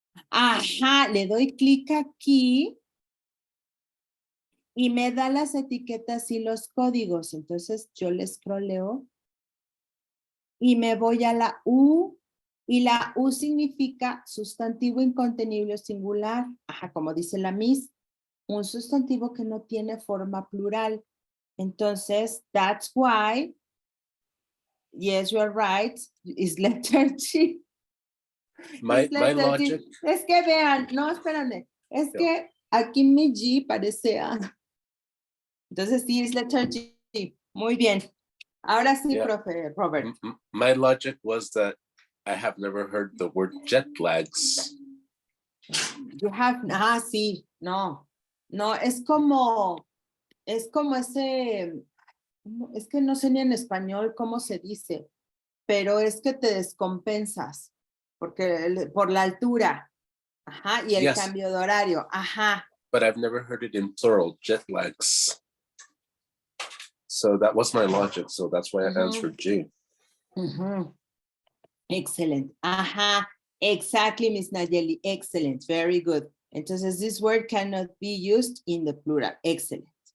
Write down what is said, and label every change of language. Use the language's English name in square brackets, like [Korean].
[Spanish] Ajá, le doy clic aquí y me da las etiquetas y los códigos. Entonces yo le scrolleo y me voy a la U. Y la U significa sustantivo incontenible o singular. Ajá, como dice la Miss, un sustantivo que no tiene forma plural. [English] Entonces, that's why, yes, you're right, is letter G. My logic. [Spanish] Es que vean, no, espérame, es que aquí mi G parece A. Entonces sí, es letter G. Muy bien. Ahora sí, [English] Yeah. [Spanish] profe Robert. [English] My logic was that I have never heard the word jet lags. You have, [Spanish] sí, no, es como ese, es que no sé ni en español cómo se dice, pero es que te descompensas, porque por la altura, ajá, y el [English] Yes. [Spanish] cambio de horario, ajá. [English] But I've never heard it in plural, jet lags. So that was my logic. So that's why I answered G. Excellent. Ajá. Exactly, Miss Nayeli. Excellent. Very good. Entonces, this word cannot be used in the plural. Excellent.